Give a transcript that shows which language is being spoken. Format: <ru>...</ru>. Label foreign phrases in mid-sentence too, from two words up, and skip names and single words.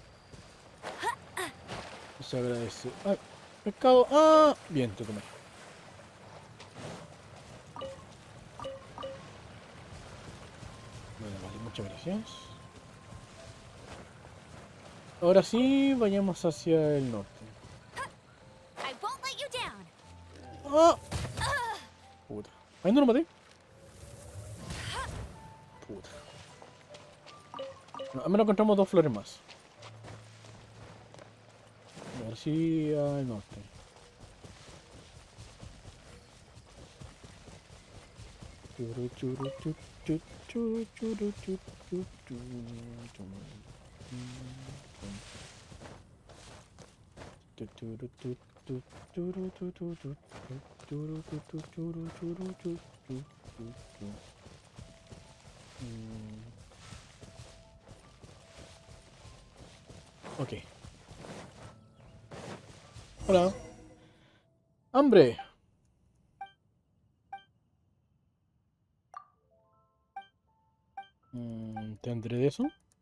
<es>Se agradece. ¡Ah! Pescado. ¡Ah! Bien, te tomé. Bueno, vale, muchas gracias. Ahora sí, vayamos hacia el norte.</es> <en>I won't let you down.</en> <es>¡Ah! Puta. Ahí no lo maté. Puta. No, al menos encontramos dos flores más. A ver si al norte. Churu, churu, chu, chu, churu, churu, chu, chu, chu, chu. Tu, churu, tu, tu, churu, tu, tu, tu, tu, churu, tu, tu, churu, churu, chu, chu, chu, chu. Ok. Hola. ¡Hambre! ¿Tendré de eso?</es>